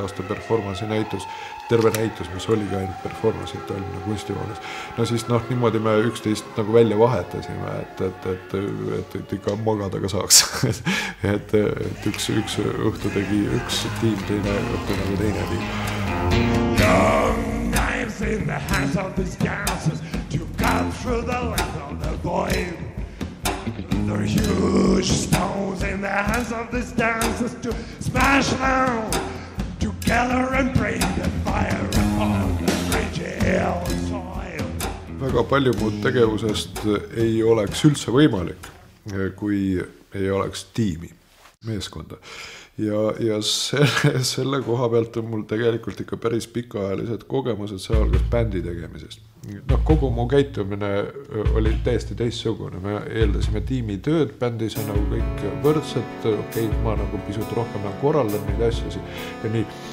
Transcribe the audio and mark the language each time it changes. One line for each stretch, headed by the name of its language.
Estonian: aasta performance'i näitus, terve näitus, mis oli ka ainult performance'id Tallinna kunstivoolis. No siis niimoodi me üksteist nagu välja vahetasime, et ikka magada ka saaks. et üks õhtu tegi üks tiim, teine õhtu nagu teine tiim.
English: Young knives in the hands of these dancers to cut through the length of the void. They're huge stones in the hands of these dancers to smash them together and bring the fire upon the fragile soil.
Estonian: Väga palju muud tegevusest ei oleks üldse võimalik, kui ei oleks tiimi, meeskonda. Ja selle koha pealt on mul tegelikult ikka päris pikaajalised kogemused sealhulgas bändi tegemisest. Kogu mu käitumine oli täiesti teistsugune. Me eeldasime tiimitööd, bändis on nagu kõik võrdsed, ma nagu pisut rohkem korraldan neid asjasid ja nii.